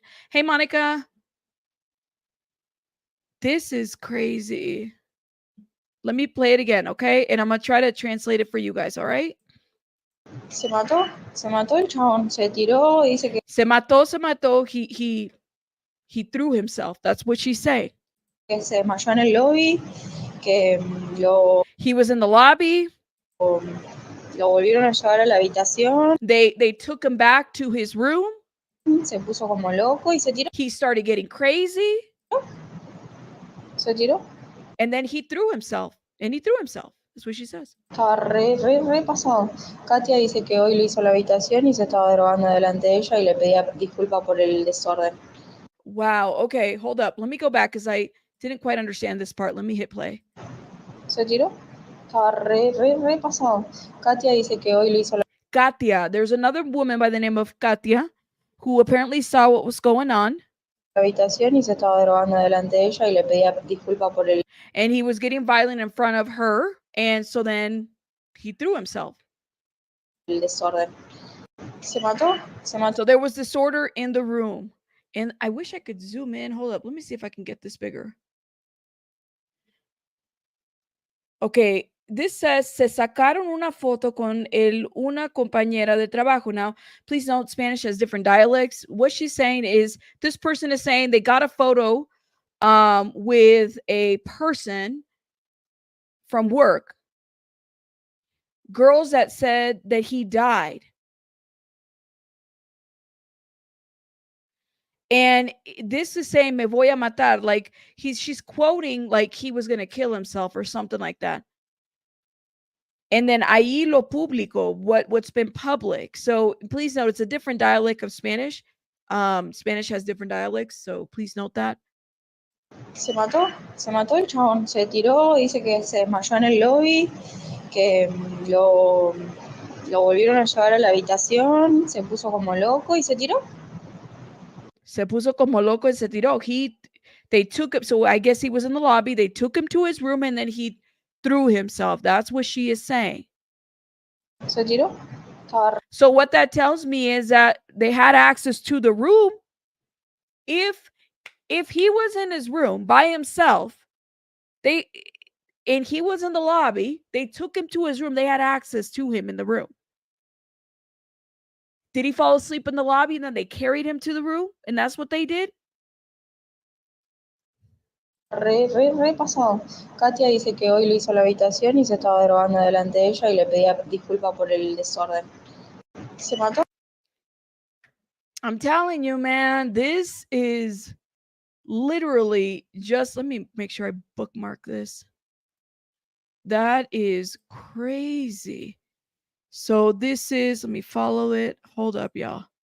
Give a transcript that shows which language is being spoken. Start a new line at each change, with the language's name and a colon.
English: Hey, Monica. This is crazy. Let me play it again, okay? And I'm gonna try to translate it for you guys, all right?
Spanish: Se mató el chabón, se tiró y dice que Se mató.
English: He threw himself. That's what she's saying.
Spanish: se desmayó en el lobby, que lo
English: He was in the lobby.
Spanish: volvieron a llevar a la habitación.
English: They took him back to his room.
Spanish: Se puso como loco y se tiró.
English: He started getting crazy.
Spanish: Se tiró.
English: And then he threw himself. And he threw himself. That's what she says.
Spanish: Estaba re pasado. Katia dice que hoy lo hizo a la habitación y se estaba drogando delante de ella y le pedía disculpas por el desorden.
English: Wow. Okay, hold up. Let me go back because I didn't quite understand this part. Let me hit play.
Spanish: Se tiró. Estaba re pasado. Katia dice que hoy lo hizo a la
English: Katia. There's another woman by the name of Katia who apparently saw what was going on.
Spanish: habitación y se estaba drogando delante de ella y le pedía disculpas por el
English: And he was getting violent in front of her. And so then he threw himself.
Spanish: desorden. Se mató.
English: So there was disorder in the room. And I wish I could zoom in. Hold up. Let me see if I can get this bigger. Okay. This says,
Spanish: se sacaron una foto con una compañera de trabajo.
English: Now, please note, Spanish has different dialects. What she's saying is, this person is saying they got a photo with a person from work. Girls that said that he died. And this is saying,
Spanish: me voy a matar.
English: Like, she's quoting like he was going to kill himself or something like that. And then
Spanish: ahí lo público,
English: what's been public. So please note, it's a different dialect of Spanish. Spanish has different dialects, so please note that.
Spanish: Se mató el chabón, se tiró, dice que se desmayó en el lobby, que lo volvieron a llevar a la habitación, se puso como loco y se tiró. Se puso como loco y se tiró.
English: They took him, so I guess he was in the lobby. They took him to his room and then he threw himself. That's what she is saying.
Spanish: Se tiró.
English: So what that tells me is that they had access to the room. If he was in his room by himself, and he was in the lobby, they took him to his room. They had access to him in the room. Did he fall asleep in the lobby and then they carried him to the room? And that's what they did?
Spanish: Re pasado. Katia dice que hoy lo hizo a la habitación y se estaba drogando delante de ella y le pedía disculpas por el desorden. Se mató.
English: I'm telling you, man, this is literally just, let me make sure I bookmark this. That is crazy. So this is, let me follow it. Hold up, y'all.